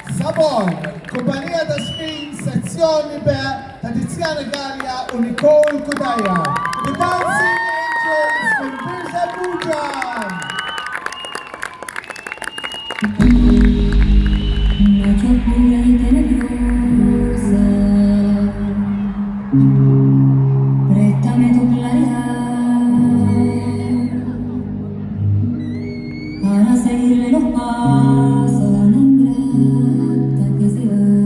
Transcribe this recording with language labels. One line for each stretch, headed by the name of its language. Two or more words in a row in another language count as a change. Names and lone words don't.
Maltese: Gabon, kumpanija ta' Screen, sezzjoni B ta' Tiziana Gallia u Nicole Kudaja. The Dancing Angels minn Birza Bujan.
Spanish: Noche oscura y tenebrosa, préstame tu claridad para seguirle los pasos a la ingrata que se va.